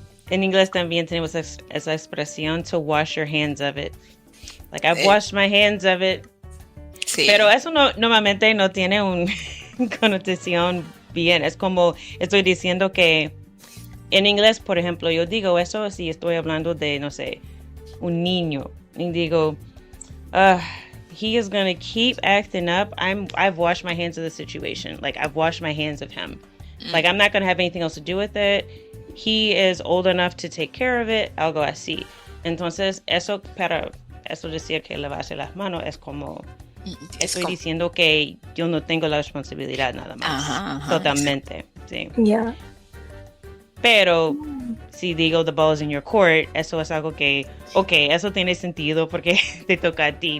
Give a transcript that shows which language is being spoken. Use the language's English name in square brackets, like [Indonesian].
[Spanish] En inglés también tenemos esa expresión, [English] to wash your hands of it. Like, I've Eh, washed my hands of it. [Spanish] Sí. Pero eso normalmente no tiene una connotación bien. Es como estoy diciendo que en inglés, por ejemplo, yo digo eso si estoy hablando de, no sé, un niño. Y digo, [English] he is going to keep acting up. I've washed my hands of the situation. Like, I've washed my hands of him. Like, I'm not going to have anything else to do with it. He is old enough to take care of it. [Spanish] Algo así. Entonces, eso decir que lavarse las manos es como... Estoy diciendo que yo no tengo la responsabilidad nada más. Ajá, Totalmente. Sí. [English] Yeah. [Spanish] Pero si digo [English] the ball is in your court, [Spanish] eso es algo que, eso tiene sentido porque te toca a ti.